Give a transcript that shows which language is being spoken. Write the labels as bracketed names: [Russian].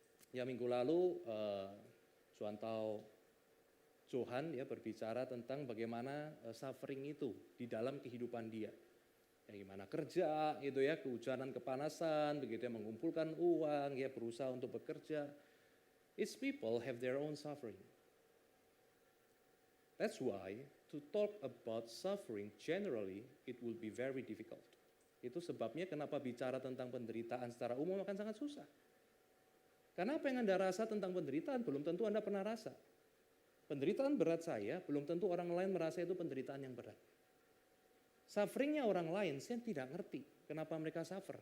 [Indonesian] Ya minggu lalu Suantau Johan ya berbicara tentang bagaimana suffering itu di dalam kehidupan dia. Ya, gimana kerja gitu ya, kehujanan, kepanasan, begitu ya, mengumpulkan uang, ya berusaha untuk bekerja. [English] Each people have their own suffering. That's why to talk about suffering generally it will be very difficult. [Indonesian] Itu sebabnya kenapa bicara tentang penderitaan secara umum akan sangat susah. Karena apa yang Anda rasa tentang penderitaan belum tentu Anda pernah rasa. Penderitaan berat saya belum tentu orang lain merasa itu penderitaan yang berat. Sufferingnya orang lain, saya tidak ngerti kenapa mereka suffer.